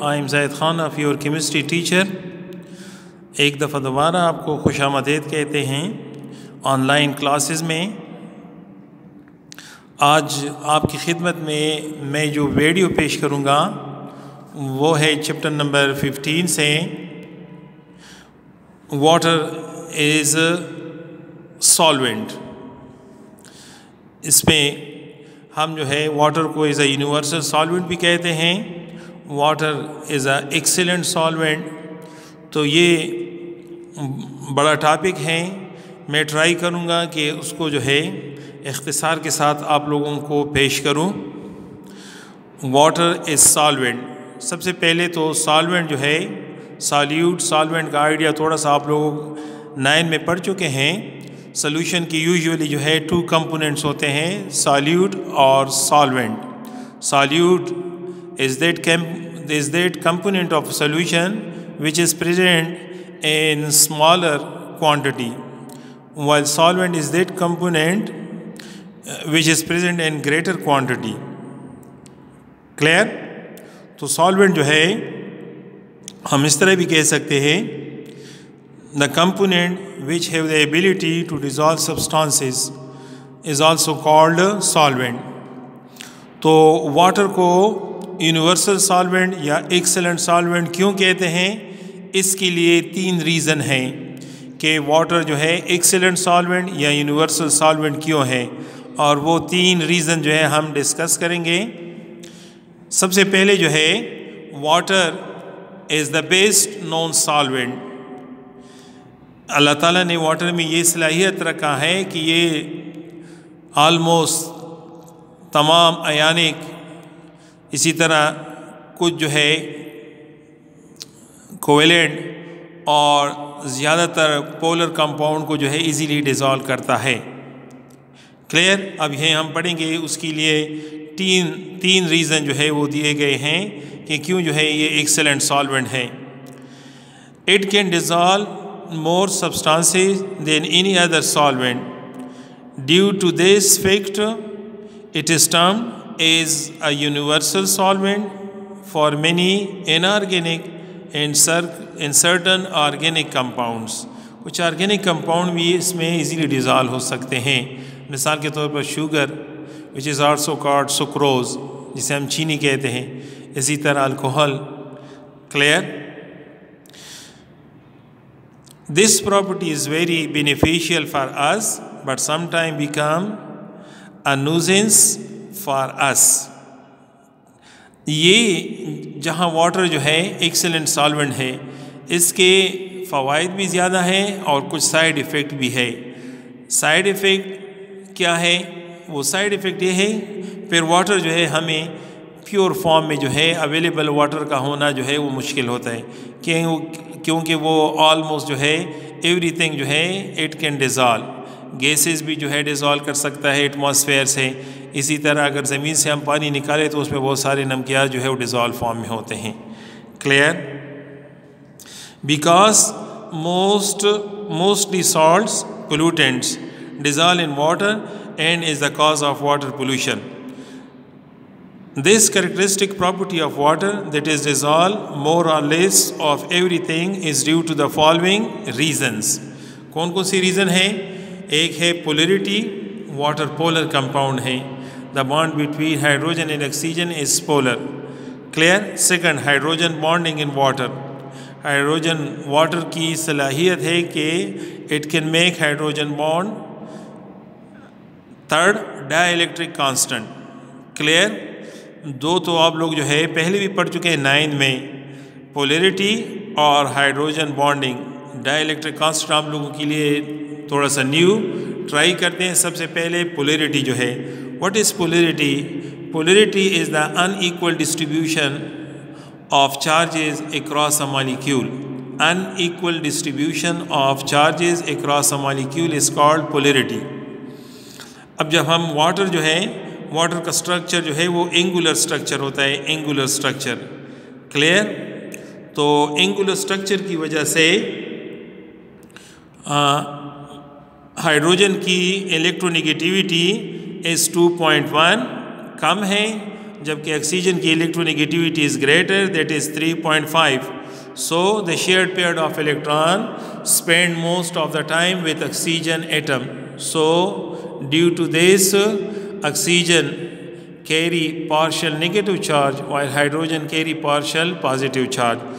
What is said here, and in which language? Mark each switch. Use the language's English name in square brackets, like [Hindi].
[English] I am Zaid Khan of your chemistry teacher. [Urdu] ایک دفعہ دوبارہ آپ کو خوش آمدید کہتے ہیں آن لائن کلاسز میں. آج آپ کی خدمت میں جو ویڈیو پیش کروں گا وہ ہے چیپٹر نمبر 15 سے [English] Water is solvent. [Urdu] اس میں ہم جو ہے واٹر کو ایز اے یونیورسل سالوینٹ بھی کہتے ہیں, [English] Water is a excellent solvent. [Urdu] تو یہ بڑا ٹاپک ہے. میں ٹرائی کروں گا کہ اس کو جو ہے اختصار کے ساتھ آپ لوگوں کو پیش کروں. [English] Water is solvent. [Urdu] سب سے پہلے تو سالوینٹ جو ہے سالیوٹ, سالوینٹ کا آئیڈیا تھوڑا سا آپ لوگ 9 میں پڑھ چکے ہیں. سلوشن کی یوزولی جو ہے 2 کمپوننٹس ہوتے ہیں, سالیوٹ اور solvent. [English] Solute is that component of solution which is present in smaller quantity, while solvent is that component which is present in greater quantity. Clear؟ [Urdu] تو solvent جو ہے ہم اس طرح بھی کہہ سکتے ہیں [English] the component which have the ability to dissolve substances is also called solvent. [Urdu] تو واٹر کو یونیورسل سالوینٹ یا ایکسلنٹ سالوینٹ کیوں کہتے ہیں؟ اس کے لیے 3 ریزن ہیں کہ واٹر جو ہے ایکسلنٹ سالوینٹ یا یونیورسل سالوینٹ کیوں ہے, اور وہ 3 ریزن جو ہے ہم ڈسکس کریں گے. سب سے پہلے جو ہے [English] Water is the best known solvent. [Urdu] اللہ تعالیٰ نے واٹر میں یہ صلاحیت رکھا ہے کہ یہ آلموسٹ تمام ایانک, اسی طرح کچھ جو ہے کویلنٹ اور زیادہ تر پولر کمپاؤنڈ کو جو ہے ایزیلی ڈیزالو کرتا ہے. کلیئر؟ اب یہ ہم پڑھیں گے. اس کے لیے 3 ریزن جو ہے وہ دیے گئے ہیں کہ کیوں جو ہے یہ ایکسلنٹ سالوینٹ ہے. [English] It can dissolve more substances than any other solvent. Due to this fact, it is termed as a universal solvent for many inorganic and certain organic compounds. [Urdu] کچھ آرگینک کمپاؤنڈ بھی اس میں easily dissolve ہو سکتے ہیں. مثال کے طور پر sugar [English] which is also called sucrose, [Urdu] جسے ہم چینی کہتے ہیں. اسی طرح alcohol. [English] Clear? This property is very beneficial for us, but sometimes become a nuisance for us. [Urdu] یہ جہاں واٹر جو ہے ایکسلنٹ سالوینٹ ہے, اس کے فوائد بھی زیادہ ہیں اور کچھ سائیڈ ایفیکٹ بھی ہے. سائیڈ ایفیکٹ کیا ہے؟ وہ سائیڈ ایفیکٹ یہ ہے پھر واٹر جو ہے ہمیں پیور فارم میں جو ہے اویلیبل واٹر کا ہونا جو ہے وہ مشکل ہوتا ہے, کیونکہ وہ آلموسٹ جو ہے ایوری تھنگ جو ہے [English] It can dissolve. [Urdu] گیسز بھی جو ہے ڈیزالو کر سکتا ہے ایٹماسفیئر سے. اسی طرح اگر زمین سے ہم پانی نکالے تو اس میں بہت سارے نمکیات جو ہے وہ ڈیزالو فارم میں ہوتے ہیں. [English] Clear? Because mostly salts pollutants dissolve in water and is the cause of water pollution. This characteristic property of water, that is dissolve more or less of everything, is due to the following reasons. [Urdu] کون کون سی reason ہیں؟ ایک ہے polarity. Water polar compound ہے. [English] The bond between hydrogen and oxygen is polar. Clear? Second, hydrogen bonding in water. [Urdu] Hydrogen water کی صلاحیت ہے کہ [English] it can make hydrogen bond. Third, dielectric constant. Clear? [Urdu] 2 تو آپ لوگ جو ہے پہلے بھی پڑھ چکے ہیں 9 میں. پولیرٹی اور ہائیڈروجن بانڈنگ. ڈائی الیکٹرک کانسٹنٹ آپ لوگوں کے لیے تھوڑا سا نیو ٹرائی کرتے ہیں. سب سے پہلے پولیرٹی جو ہے. [English] What is polarity? Polarity is the unequal distribution of charges across a molecule. Unequal distribution of charges across a molecule is called polarity. [Urdu] اب جب ہم واٹر جو ہے واٹر کا سٹرکچر جو ہے وہ اینگولر سٹرکچر ہوتا ہے. Angular structure. کلیئر؟ تو اینگولر سٹرکچر کی وجہ سے ہائیڈروجن کی الیکٹرونیگیٹیوٹی [English] is 2.1 [Urdu] کم ہے. جبکہ آکسیجن کی [English] electronegativity is greater, that is 3.5. So the shared pair of electron spend most of the time with oxygen atom. So due to this, oxygen carry partial negative charge while hydrogen carry partial positive charge.